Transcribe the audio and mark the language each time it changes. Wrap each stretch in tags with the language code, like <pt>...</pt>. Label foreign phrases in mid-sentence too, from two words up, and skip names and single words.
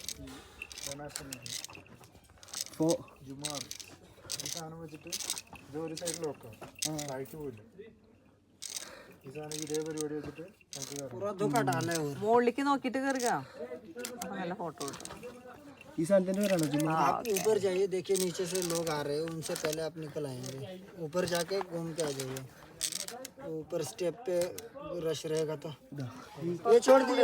<ml>ജുമാർ ഈ സാധനം വെച്ചിട്ട് ഇത് ഒരു സൈഡിൽ വെക്കാം. താഴേക്ക് പോയില്ല. ഈ സാധനം ഇതേ പരിപാടി വെച്ചിട്ട് നമുക്ക് കയറാം. മുകളിലേക്ക് നോക്കിയിട്ട് കയറുക. നല്ല ഫോട്ടോ കിട്ടും. ഈ സാധനത്തിന്റെ പേരാണോ?</ml> <hi>आप ऊपर जाइए, देखिए नीचे से लोग आ रहे हैं, उनसे पहले आप निकल आएंगे. ऊपर जाके घूम के आ जाइए. ऊपर स्टेप पे रश रहेगा तो ये छोड़ दीजिए.</hi>